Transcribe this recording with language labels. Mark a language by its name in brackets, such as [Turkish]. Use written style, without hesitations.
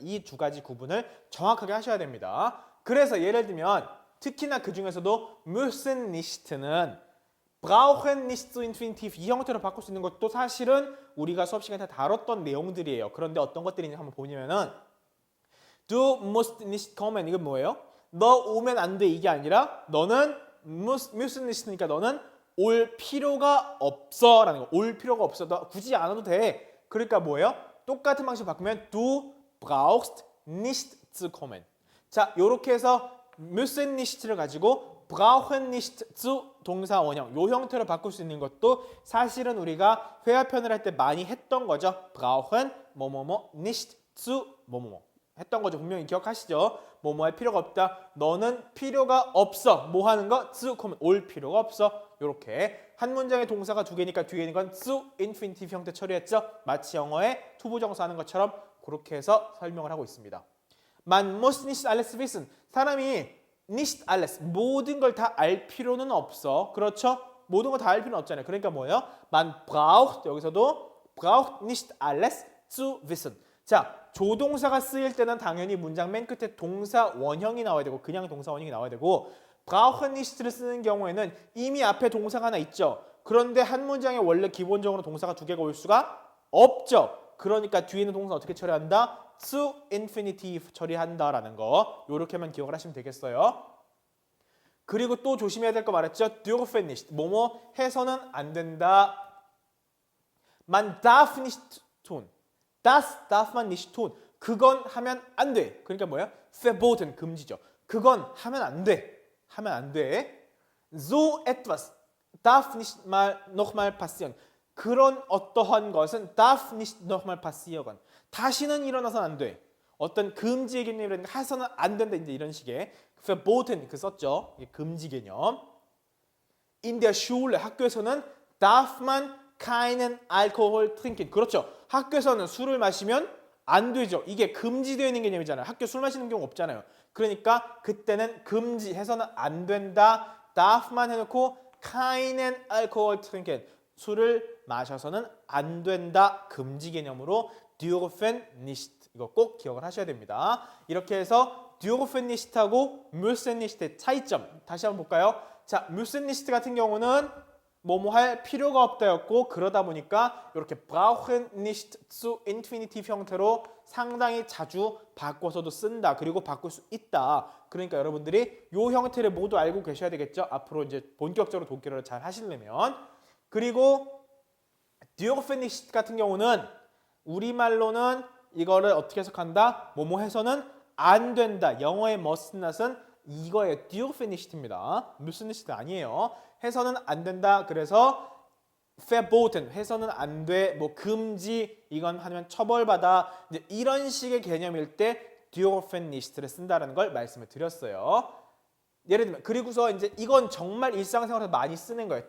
[Korean] 이 두 가지 구분을 정확하게 하셔야 됩니다. 그래서 예를 들면 특히나 그 중에서도 müssen nicht는 [German] brauchen nicht zu infinitiv [Korean] 이 형태로 바꿀 수 있는 것도 사실은 우리가 수업 시간에 다 다뤘던 내용들이에요. 그런데 어떤 것들이 있는지 한번 보면은 [German] Du musst nicht kommen [Korean] 이건 뭐예요? 너 오면 안 돼 이게 아니라 너는 müssen nicht니까 너는 올 필요가 없어 라는 거. 올 필요가 없어. 너 굳이 안 와도 돼. 그러니까 뭐예요? 똑같은 방식 바꾸면 [German] Du brauchst nicht zu kommen. [Korean] 자, 요렇게 해서 müssen nicht를 가지고 brauchen nicht zu 동사 원형 요 형태로 바꿀 수 있는 것도 사실은 우리가 회화편을 할 때 많이 했던 거죠. brauchen 뭐뭐뭐 nicht zu 뭐뭐뭐 했던 거죠. 분명히 기억하시죠? 뭐뭐 할 필요가 없다. 너는 필요가 없어. 뭐 하는 거? zu kommen. 올 필요가 없어. 요렇게 한 문장의 동사가 두 개니까 뒤에 있는 건 zu infinitive 형태 처리했죠. 마치 영어의 투부정사 하는 것처럼 그렇게 해서 설명을 하고 있습니다. [German] Man muss nicht alles wissen. [Korean] 사람이 nicht alles, 모든 걸 다 알 필요는 없어. 그렇죠? 모든 걸 다 알 필요는 없잖아요. 그러니까 뭐예요? [German] Man braucht, [Korean] 여기서도 [German] braucht nicht alles zu wissen. 자, [Korean] 조동사가 쓰일 때는 당연히 문장 맨 끝에 동사 원형이 나와야 되고 그냥 동사 원형이 나와야 되고 brauchen nicht를 쓰는 경우에는 이미 앞에 동사가 하나 있죠. 그런데 한 문장에 원래 기본적으로 동사가 두 개가 올 수가 없죠. 그러니까 뒤에 있는 동사 어떻게 처리한다? to infinitive 처리한다라는 거 요렇게만 기억을 하시면 되겠어요. 그리고 또 조심해야 될 거 말했죠. dürfen nicht 뭐뭐 해서는 안 된다. [German] Man darf nicht tun. Das darf man nicht tun. [Korean] 그건 하면 안 돼. 그러니까 뭐야? verboten 금지죠. 그건 하면 안 돼. 하면 안 돼. [German] So etwas darf nicht mal nochmal passieren. [Korean] 그런 어떠한 것은 [German] darf nicht nochmal passieren. [Korean] 다시는 일어나서는 안 돼. 어떤 금지의 개념이라든가 해서는 안 된다. 이제 이런 식의 verboten 그 썼죠. 금지 개념. [German] In der Schule [Korean] 학교에서는 [German] darf man keinen Alkohol trinken. [Korean] 그렇죠. 학교에서는 술을 마시면 안 되죠. 이게 금지되어 있는 개념이잖아요. 학교 술 마시는 경우 없잖아요. 그러니까 그때는 금지해서는 안 된다. [German] darf만 [Korean] 해놓고 [German] keinen Alkohol trinken. [Korean] 술을 마셔서는 안 된다. 금지 개념으로 dürfen nicht. 이거 꼭 기억을 하셔야 됩니다. 이렇게 해서 dürfen nicht하고 müssen nicht의 차이점 다시 한번 볼까요? 자, müssen nicht 같은 경우는 뭐뭐 할 필요가 없다였고 그러다 보니까 이렇게 brauchen nicht zu infinitive 형태로 상당히 자주 바꿔서도 쓴다. 그리고 바꿀 수 있다. 그러니까 여러분들이 이 형태를 모두 알고 계셔야 되겠죠. 앞으로 이제 본격적으로 독일어를 잘 하시려면. 그리고 dürfen nicht 같은 경우는 우리말로는 이거를 어떻게 해석한다? 뭐뭐 해서는 안 된다. 영어의 must not은 이거예요. dürfen nicht입니다. müssen nicht 아니에요. 해서는 안 된다. 그래서 verboten 해서는 안 돼. 뭐 금지 이건 하면 처벌받아. 이제 이런 식의 개념일 때 dürfen nicht를 쓴다라는 걸 말씀을 드렸어요. 예를 들면 그리고서 이제 이건 정말 일상생활에서 많이 쓰는 거예요.